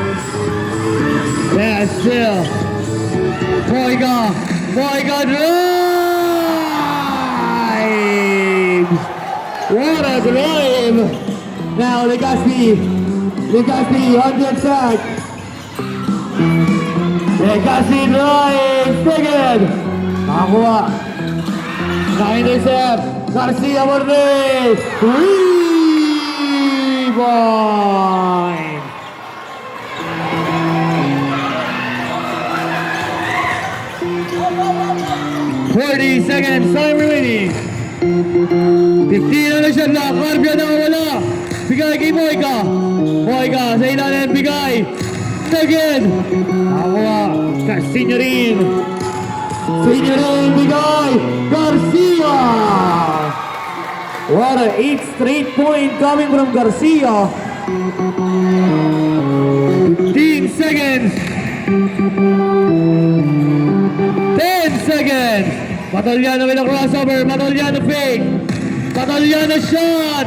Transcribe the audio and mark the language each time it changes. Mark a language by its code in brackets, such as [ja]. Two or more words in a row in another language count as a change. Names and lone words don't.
[en] Yeah, still. Boyga drives! What a drive! Now Legacy on the attack. Legacy drives, second. [tl] Nakakuha. Naka-intercept. [en] Garcia Morrey. 3 points. 40 seconds, time remaining. 15 on the shot clock. [tl] Carpio nakawala. Bigay kay Boyga. Boyga sa ilalim. Bigay. Again. Nakakuha. Signorin. Bigay. Garcia. [en] What an 8 straight point coming from Garcia. 15 seconds. 10 seconds. Bataliano with a crossover. Bataliano fake. Bataliano shot.